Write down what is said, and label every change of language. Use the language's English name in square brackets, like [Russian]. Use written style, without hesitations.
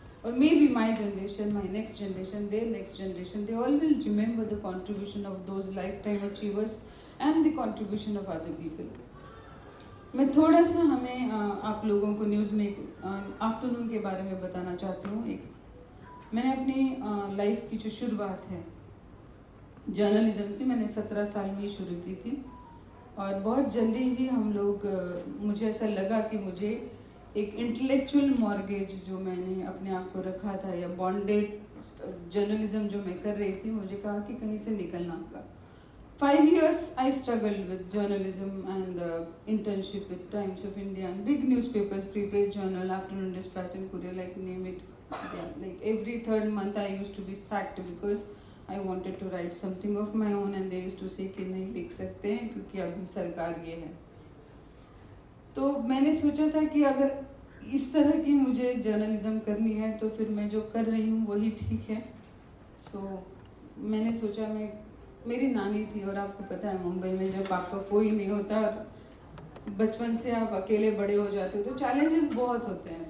[English] Or maybe my generation, my next generation, their next generation, they all will remember the contribution of those lifetime achievers and the contribution of other people. [Hindi] मैं थोड़ा सा हमें आप लोगों को news में afternoon के बारे में बताना चाहती हूँ। एक मैंने अपनी लाइफ की जो शुरुआत है जर्नलिज्म की, मैंने 17 साल में ही शुरू की थी और बहुत जल्दी ही हम लोग मुझे ऐसा लगा कि मुझे एक इंटेलेक्चुअल मॉर्गेज जो मैंने अपने आप को रखा था या बॉन्डेड जर्नलिज्म जो मैं कर रही थी, मुझे कहा कि कहीं से निकलना होगा। [English] 5 years I struggled with journalism and internship with Times of India and big newspapers, Prepress Journal, Afternoon Dispatch and Courier, like name it. Yeah, like every third month I used to be sacked because I wanted to write something of my own and they used to say [Hindi] कि नहीं लिख सकते हैं क्योंकि अभी सरकार ये है। तो मैंने सोचा था कि अगर इस तरह की मुझे जर्नलिज्म करनी है तो फिर मैं जो कर रही हूँ वही ठीक है। मैंने सोचा मेरी नानी थी और आपको पता है मुंबई में जब आपका कोई नहीं होता और बचपन से आप अकेले बड़े हो जाते हो तो चैलेंजेस बहुत होते हैं।